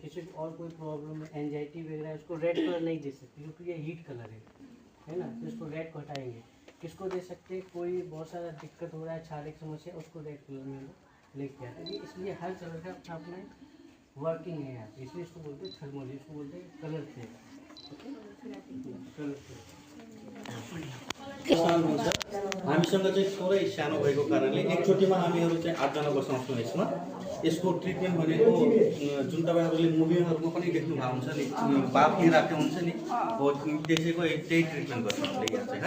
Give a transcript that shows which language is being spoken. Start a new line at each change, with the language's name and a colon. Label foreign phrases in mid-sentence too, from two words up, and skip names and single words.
Hindi: किसी को और कोई प्रॉब्लम है, एंजाइटी वगैरह है, उसको रेड कलर नहीं दे सकते क्योंकि ये हीट कलर है ना, तो इसको रेड को हटाएंगे। किसको दे सकते हैं? कोई बहुत सारा दिक्कत हो रहा है, छाले की समस्या, उसको रेड कलर में लेके आते हैं। इसलिए हर कलर का अपना अपना वर्किंग है यहाँ पे, इसलिए इसको बोलते हैं थर्मोलियम, इसको बोलते हैं कलर थेरापी।
Nepali: हामीसँग चाहिँ थोरै सानो भएको कारणले एकचोटिमा हामीहरू चाहिँ 8 जना बसाउँछौँ यसमा। यसको ट्रिटमेन्ट भनेको जुन तपाईहरुले मुभीहरुमा पनि देख्नु भएको हुन्छ नि, बाफ लिइराखेको हुन्छ नि, हो त्यसैको त्यही ट्रिटमेन्ट गर्छ हामीले यहाँ चाहिँ है।